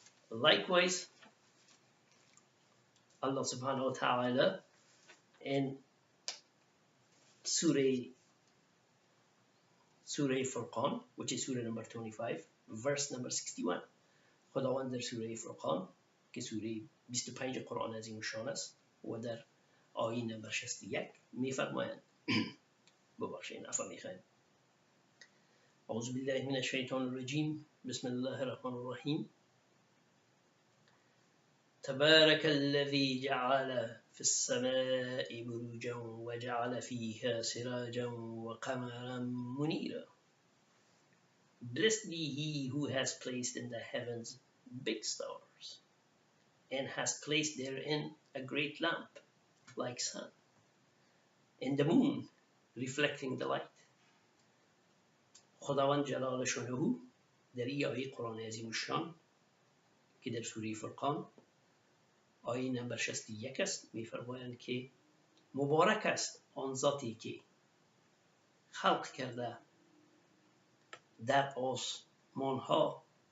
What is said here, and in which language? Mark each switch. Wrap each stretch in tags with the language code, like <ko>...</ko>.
<en>Likewise, Allah subhanahu wa ta'ala in Surah Furqan, which is Surah number 25, verse number 61.</en> <fa>خداوند در سوره فرقان که سوره 25 قرآن عظیم شان است و در آیه نمبر 61 میفرمایند ببخشید عفو میخوایم.</fa> <ar>اعوذ بالله من الشیطان الرجیم. بسم الله الرحمن الرحیم. تبارك الذي جعل في السماء بروجا وجعل فيها سراجا وقمرا منيرا.</ar> <en>Blessed be he who has placed in the heavens big stars and has placed therein a great lamp like sun, and the moon reflecting the light.</en> <fa>خداوند جلال شانه در این آیه قرآن عظیم شان که در سوره فرقان آیه نمبر 61 است می‌فرمایند که مبارک است آن ذاتی که خلق کرده در آسمان ها</fa>